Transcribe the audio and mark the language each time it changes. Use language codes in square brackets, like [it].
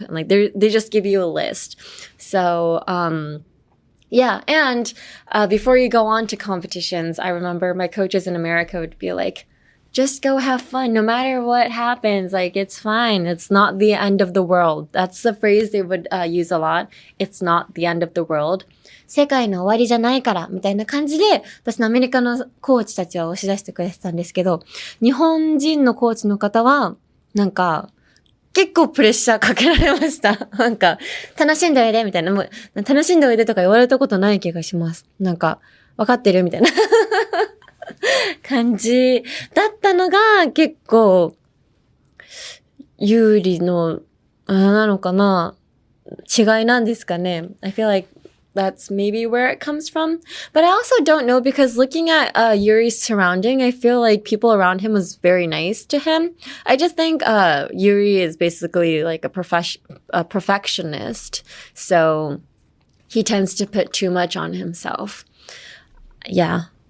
[en] And like they just give you a list. So yeah, and before you go on to competitions, I remember my coaches in America would be like, just go have fun. No matter what happens, like, it's fine. It's not the end of the world. That's the phrase they would use a lot. It's not the end of the world. [ja] 世界の終わりじゃないから、みたいな感じで、私のアメリカのコーチたちは押し出してくれてたんですけど、日本人のコーチの方は、なんか、結構プレッシャーかけられました。なんか、楽しんでおいでみたいな。もう、楽しんでおいでとか言われたことない気がします。なんか、わかってるみたいな感じだったのが結構、有利の、なのかな違いなんですかね。 [en] I feel like that's maybe where it comes from. But I also don't know because looking at Yuri's surrounding, I feel like people around him was very nice to him. I just think Yuri is basically like a perfectionist. So he tends to put too much on himself. Yeah.